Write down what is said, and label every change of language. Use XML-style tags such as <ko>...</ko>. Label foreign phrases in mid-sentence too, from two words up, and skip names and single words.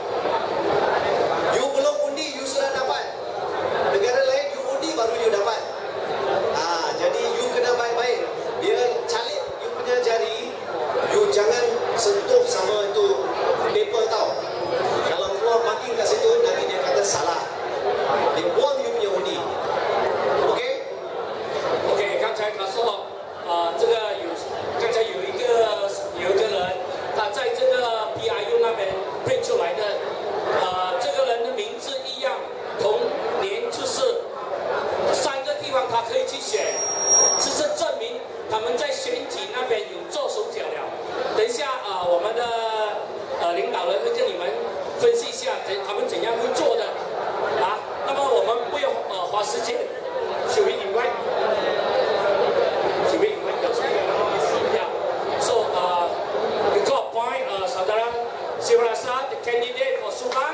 <ms>You belum undi, you sudah dapat. Negara lain you undi baru you dapat. Jadi you kena baik-baik. Dia calik you punya jari, you jangan sentuh sama itu paper tau. Kalau keluar marking kat situ, nanti dia kata salah. Dia buang you punya undi. OK？</ms> <zh>OK， 刚才他说，这个刚才有一个人，他在这个 PRU 那边配出来的，这个人的名字一样，同年就是3个地方他可以去选，这是证明他们在选举那边有做手脚了。等一下我们的领导人会跟你们分析一下他们怎样会做的那么我们不用花时间。</zh> <en>Should we invite? Should we invite those people? Yeah. So, we call point Saudara Simarasa, the candidate for Subang.</en>